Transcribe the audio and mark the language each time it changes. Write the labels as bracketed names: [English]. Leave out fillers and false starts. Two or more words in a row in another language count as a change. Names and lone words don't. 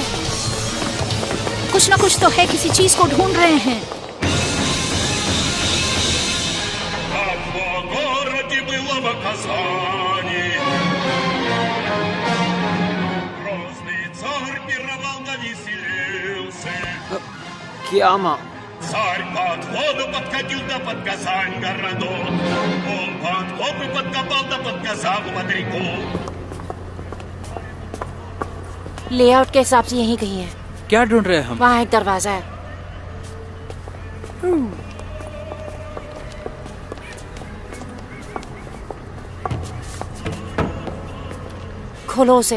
[Hindi] कुछ ना कुछ तो है, किसी चीज को ढूंढ रहे हैं। क्या माँ? [Russian] Царь под воду подкатил да под Казань городок. Он под копы подкопал да под Казань моряков. [Hindi] लेआउट के हिसाब से यहीं कहीं है। क्या ढूंढ रहे हैं हम? वहाँ एक दरवाजा है। खोलो उसे।